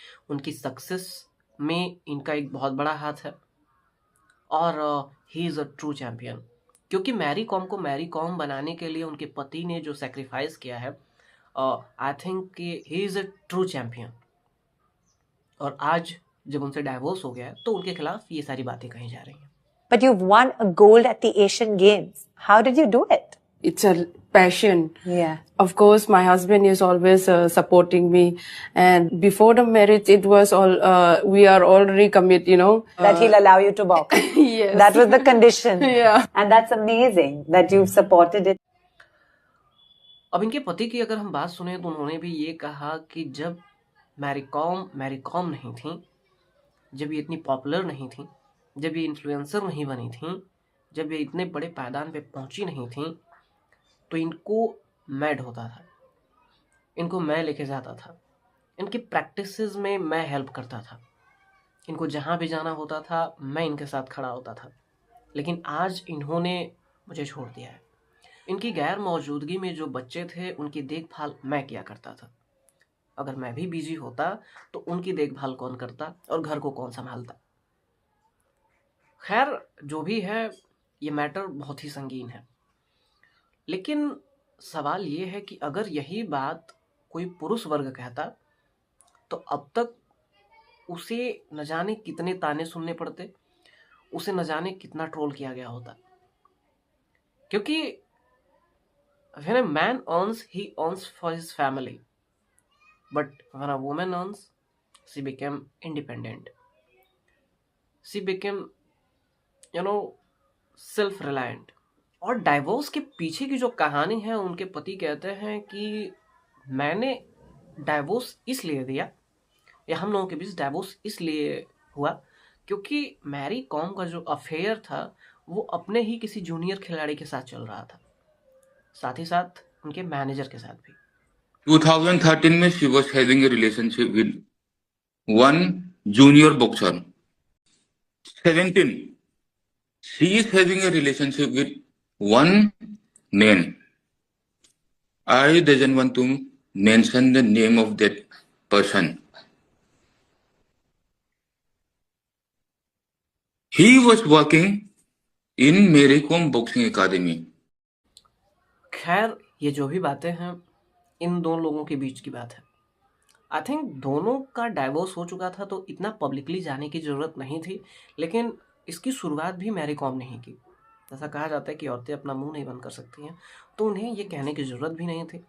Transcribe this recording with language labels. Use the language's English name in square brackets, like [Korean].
[Hindi] उनकी सक्सेस में इनका एक बहुत बड़ा हाथ है और [English] He is a true champion. [Hindi] क्योंकि मैरी कॉम को मैरी कॉम बनाने के लिए उनके पति ने जो सेक्रीफाइस किया है, [English] I think [Hindi] कि [English] He is a true champion. [Hindi] और आज जब उनसे डाइवोर्स हो गया है तो उनके खिलाफ ये सारी बातें कही जा रही हैं। [English] But you've won a gold at the Asian Games. How did you do it? It's a passion. Yeah. Of course, my husband is always supporting me. And before the marriage, it was all, we are already commit, you know. That he'll allow you to box. Yes. That was the condition. Yeah. And that's amazing that you've supported it. [Hindi] अब इनके पति की अगर हम बात सुने तो उन्होंने भी ये कहा कि जब मैरी कॉम नहीं थी, जब ये इतनी पॉपुलर नहीं थी, जब ये इन्फ्लुएंसर नहीं बनी थी, जब ये इतने बड़े पायदान पे पहुंची नहीं थी, तो इनको मैं ढोता था, इनको मैं लेके जाता था, इनकी प्रैक्टिसेस में मैं हेल्प करता था, इनको जहाँ भी जाना होता था मैं इनके साथ खड़ा होता था। लेकिन आज इन्होंने मुझे छोड़ दिया है। इनकी गैर मौजूदगी में जो बच्चे थे उनकी देखभाल मैं किया करता था। अगर मैं भी बिजी होता तो उनकी देखभाल कौन करता और घर को कौन संभालता। खैर जो भी है, ये मैटर बहुत ही संगीन है। लेकिन सवाल ये है कि अगर यही बात कोई पुरुष वर्ग कहता तो अब तक उसे न जाने कितने ताने सुनने पड़ते, उसे न जाने कितना ट्रोल किया गया होता। क्योंकि [English] when a man earns, he earns for his family, but when a woman earns, she became independent, she became, self-reliant। [Hindi] और डाइवोर्स के पीछे की जो कहानी है, उनके पति कहते हैं कि मैंने डाइवोर्स इसलिए दिया, या हम लोगों के बीच डाइवोर्स इसलिए हुआ क्योंकि मैरी कॉम का जो अफेयर था वो अपने ही किसी जूनियर खिलाड़ी के साथ चल रहा था, साथ ही साथ उनके मैनेजर के साथ भी। [English] 2013 में she was having a relationship with one junior boxer. 17 she is having a relationship with one man. I doesn't want to mention the name of that person. He was working in Mary Kom Boxing Academy. [Hindi] खैर ये जो भी बातें हैं, इन दोनों लोगों के बीच की बात है। [English] I think [Hindi] दोनों का डाइवोर्स हो चुका था तो इतना पब्लिकली जाने की ज़रूरत नहीं थी, लेकिन इसकी शुरुआत भी मैरी कॉम ने ही की। ऐसा कहा जाता है कि औरतें अपना मुंह नहीं बंद कर सकती हैं, तो उन्हें ये कहने की ज़रूरत भी नहीं थी।